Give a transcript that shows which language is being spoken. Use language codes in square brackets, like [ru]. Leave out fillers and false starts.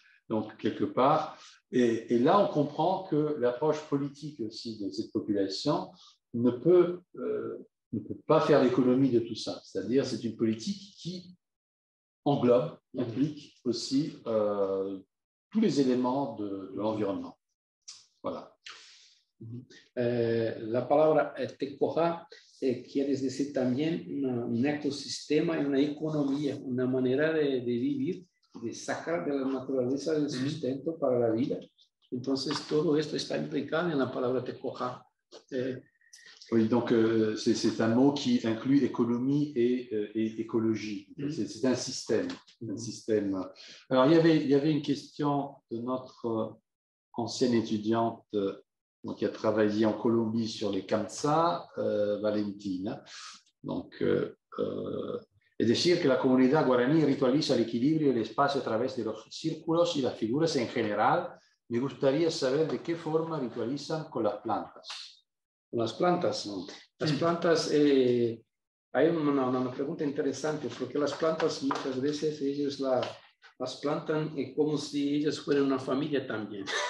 [fr] Donc, quelque part, et là, on comprend que l'approche politique aussi de cette population ne peut pas faire l'économie de tout ça. C'est-à-dire, c'est une politique qui englobe, implique aussi tous les éléments de l'environnement. Voilà. [es] La palabra tecoja quiere decir también un ecosistema y una economía, una manera de vivir, de sacar de la naturaleza el sustento para la vida. Entonces, todo esto está implicado en la palabra tecoja. [fr] Oui, donc c'est un mot qui inclut économie et écologie. C'est un système. Alors, il y avait une question de notre ancienne étudiante qui a travaillé en Colombie sur les Kamsa, Valentina. [es] Donc, es decir, que la comunidad guaraní ritualiza el equilibrio y el espacio a través de los círculos y las figuras en general. Me gustaría saber de qué forma ritualizan con las plantas. Las plantas, ¿no? Las plantas, hay una pregunta interesante, porque las plantas muchas veces ellos las plantan como si ellas fueran una familia también.